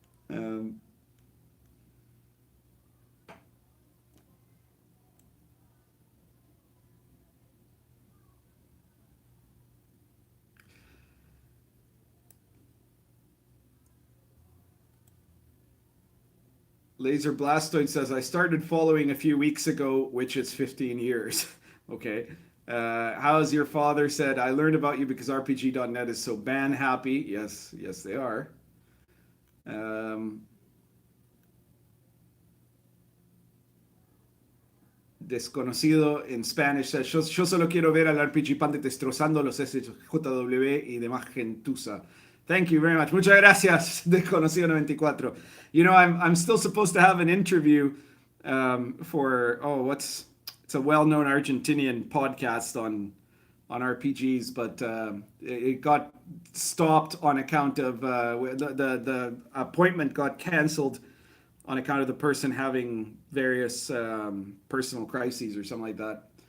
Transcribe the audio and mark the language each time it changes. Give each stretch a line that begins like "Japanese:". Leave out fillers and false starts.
English: um, Laser Blastoid says, I started following a few weeks ago, which is 15 years. Okay. How's your father said, I learned about you because RPG.net is so ban happy. Yes, yes, they are. Um, Desconocido in Spanish says,
Spanish: yo solo quiero ver al RPG Pandit destrozando los SJW y demás gentuza.
English: Thank you very much.
Spanish: Muchas gracias, Desconocido 94.
English: You know, I'm still supposed to have an interview for it's a well-known Argentinian podcast on RPGs, but it got stopped on account of the appointment got canceled on account of the person having various personal crises or something like that.